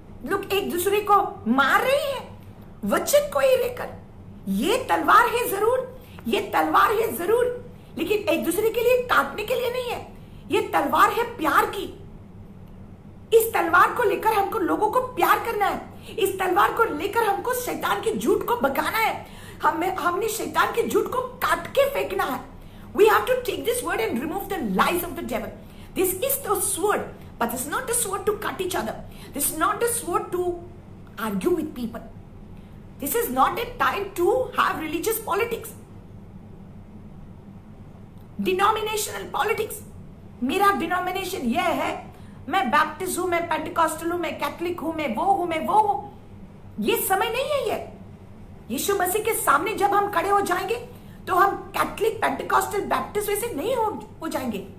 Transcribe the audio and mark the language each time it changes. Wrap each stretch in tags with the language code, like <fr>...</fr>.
<hi>लोग एक दूसरे को मार रहे हैं वचन को ही लेकर. ये तलवार है जरूर, ये तलवार है जरूर, लेकिन एक दूसरे के लिए काटने के लिए नहीं है. ये तलवार है प्यार की. इस तलवार को लेकर हमको लोगों को प्यार करना है. इस तलवार को लेकर हमको शैतान की झूठ को भगाना है. हमने शैतान के झूठ को काट के फेंकना है.</hi> <en>We have to take this word and remove the lies of the devil. This is the sword, but this is not the sword to cut each other. This is not the sword to argue with people. This is not a time to have religious politics. Denominational politics.</en> <hi>मेरा denomination यह है, मैं Baptist हूं, मैं Pentecostal हूं, मैं Catholic हूं, मैं वो हूं. ये समय नहीं है. ये यीशु मसीह के सामने जब हम खड़े हो जाएंगे तो हम कैथलिक, पेंटिकॉस्टल, बैप्टिस्ट वैसे नहीं हो जाएंगे.</hi>